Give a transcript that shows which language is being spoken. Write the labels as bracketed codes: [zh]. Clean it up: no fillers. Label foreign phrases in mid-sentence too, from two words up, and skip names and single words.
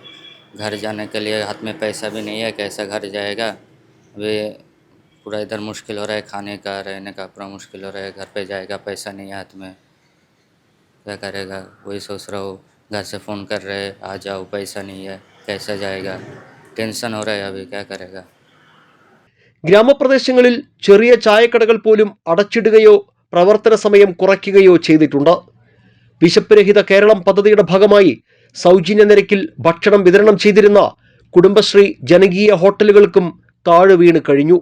[hi] घर जाने के लिए हाथ में पैसा भी नहीं है, कैसा घर जाएगा? अभी पूरा इधर मुश्किल हो रहा है, खाने का रहने का पूरा मुश्किल हो रहा है। घर पे जाएगा, पैसा नहीं है हाथ में, क्या करेगा? वही सोच रहा हूँ। घर से फ़ोन कर रहे हैं, आ जाओ, पैसा नहीं है, कैसा जाएगा? टेंशन हो रहा है अभी, क्या करेगा? [ml] ഗ്രാമപ്രദേശങ്ങളിൽ ചെറിയ ചായക്കടകൾ പോലും അടച്ചിടുകയോ പ്രവർത്തന സമയം കുറയ്ക്കുകയോ ചെയ്തിട്ടുണ്ട്. വിശപ്പ് രഹിത കേരളം പദ്ധതിയുടെ ഭാഗമായി സൗജന്യ നിരക്കിൽ ഭക്ഷണം വിതരണം ചെയ്തിരുന്ന കുടുംബശ്രീ ജനകീയ ഹോട്ടലുകൾക്കും താഴെ വീണ് കഴിഞ്ഞു.